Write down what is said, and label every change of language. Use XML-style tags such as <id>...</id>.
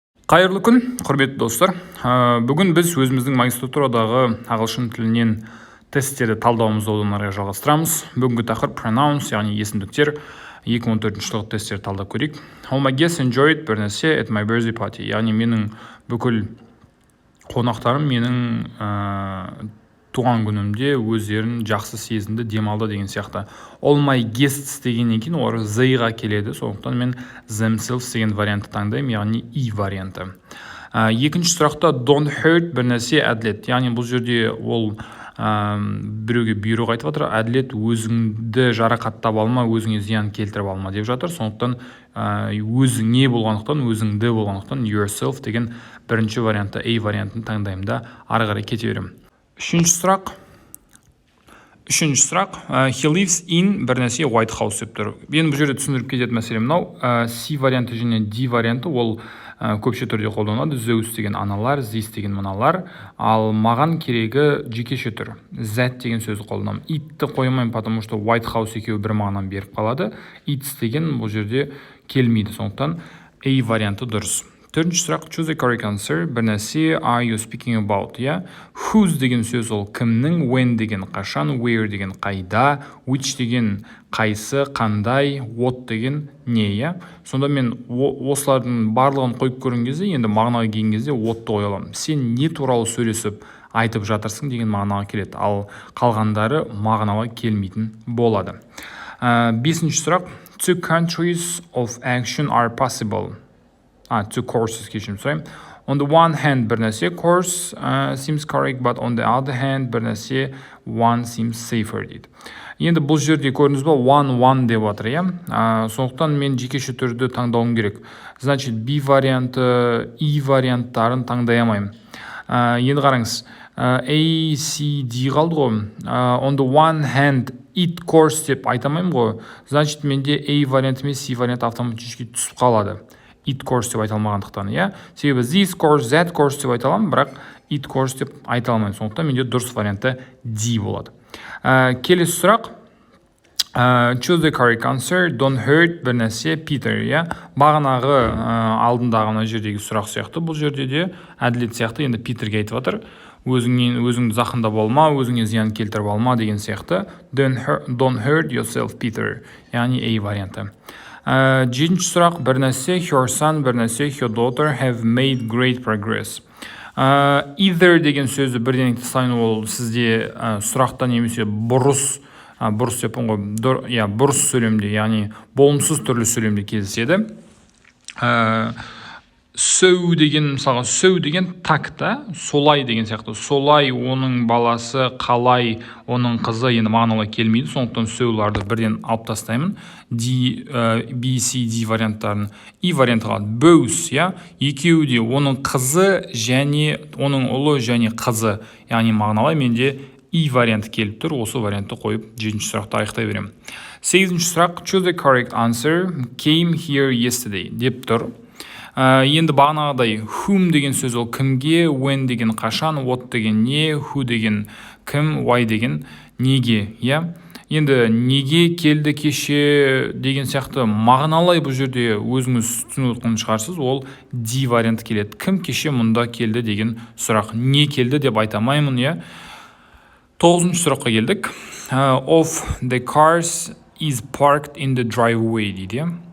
<kk>Қайырлы күн, құрметті достар. Бүгін біз өзіміздің магистратурадағы ағылшын тілінен тесттерді талдауымызды одан әрі жалғастырамыз. Бүгінгі тақырып Pronouns, яғни есімдіктер. 2014 жылғы тесттерді талдап көрейік.</kk> <en>All my guests enjoyed</en> <kk>бір нәрсе</kk> <en>at my birthday party.</en> <kk>Яғни менің бүкіл қонақтарым менің туған күнімде өздерін жақсы сезінді, демалды деген сияқты.</kk> <en>All my guests</en> <kk>дегеннен кейін олар they-ға келеді, сондықтан мен themselves деген вариантты таңдаймын, яғни и варианты. Екінші сұрақта</kk> <en>don't hurt</en> <kk>бір нәрсе әділет. Яғни бұл жерде ол біреуге бұйрық айтып жатыр, әділет өзіңді жарақаттап алма, өзіңе зиян келтіріп алма деп жатыр. Сондықтан өзіңе болғандықтан, өзіңді болғандықтан yourself деген бірінші вариантты, A вариантын таңдаймын да ары қарай кете беремін. Үшінші сұрақ,</kk> <en>he lives in</en> <kk>бір нәрсе White House деп тұр. Мен бұл жерде түсіндіріп кететін мәселе мынау, C варианты және D варианты ол көпше түрде қолданылады. Those деген аналар, this деген мыналар, ал маған керегі жекеше түр. That деген сөзді қолданамын. It'ті қоймаймын,</kk> <ru>потому что</ru> <kk>White House екеуі бір мағынаны беріп қалады. It's деген бұл жерде келмейді, сондықтан A варианты дұрыс. Төртінші сұрақ,</kk> <en>choose a correct answer.</en> <kk>Бір нәрсе</kk> <en>are you speaking about?</en> <kk>Whose деген сөз ол кімнің, when деген қашан, where деген қайда, which деген қайсы, қандай, what деген не. Сонда мен осылардың барлығын қойып көрген кезде, енді мағынаға келген кезде whatты қоя аламын. Сен не туралы сөйлесіп айтып жатырсың деген мағынаға келеді, ал қалғандары мағынаға келмейтін болады. Бесінші сұрақ,</kk> <en>two countries of action are possible. Two courses</en> <kk>кешірім сұрайым.</kk> <en>On the one hand</en> <kk>бір нәрсе</kk> <en>course seems correct, but on the other hand бір нәрсе one seems safer</en> <kk>дейді. Енді бұл жерде көрдіңіз ба, one деп жатыр, сондықтан мен жекеше түрді таңдауым керек. Значит, B варианты, E варианттарын таңдай алмаймын. Енді қараңыз, A, C, D қалды ғой.</kk> <en>On the one hand it course</en> <kk>деп айтамаймын ғой. Значит, менде A варианты емес C варианты автоматически түсіп қалады. It course деп айта алмағандықтан, себебі</kk> <en>this course, that course</en> <kk>деп айта аламын, бірақ</kk> <en>it course</en> <kk>деп айта алмаймын. Сондықтан менде дұрыс варианты D болады. Келесі сұрақ,</kk> <en>choose the correct answer, don't hurt</en> <kk>бір нәрсе Peter, бағанағы алдындағы мына жердегі сұрақ сияқты, бұл жерде де әділет сияқты, енді Питерге айтып жатыр, өзіңді зақымдап алма, өзіңе зиян келтіріп алма деген сияқты.</kk> <en>Don't hurt yourself, Peter,</en> <kk>яғни A варианты. Жетінші сұрақ, бір нәрсе</kk> <en>your son,</en> <kk>бір нәрсе</kk> <en>your daughter have made great progress.</en> <kk>Either деген сөзді бірден тастайын, ол сізде сұрақта немесе бұрыс деппін ғой, бұрыс сөйлемде, яғни болымсыз түрлі сөйлемде кездеседі. So деген, мысалға, so деген такта, солай деген сияқты. Солай оның баласы, қалай оның қызы енді мағыналы келмейді, сондықтан со'ларды бірден алып тастаймын. B, C, D варианттарын. E варианты қалады. Both, екеуі де оның қызы және оның ұлы және қызы, яғни мағыналы менде E варианты келіп тұр. Осы вариантты қойып, 7-ші сұрақты аяқтай беремін. 8-ші сұрақ,</kk> <en>choose the correct answer, came here yesterday</en> <kk>деп тұр. Енді бағанағыдай whom деген сөз ол кімге, when деген қашан, what деген не, who деген кім, why деген неге. Енді неге келді кеше деген сияқты мағыналай бұл жерде өзіңіз түсініп отырған шығарсыз, ол D варианты келеді. Кім кеше мұнда келді деген сұрақ. Не келді деп айтамаймын. 9-ші сұраққа келдік.</kk> <en>Of the cars is parked in the driveway дейді.</en>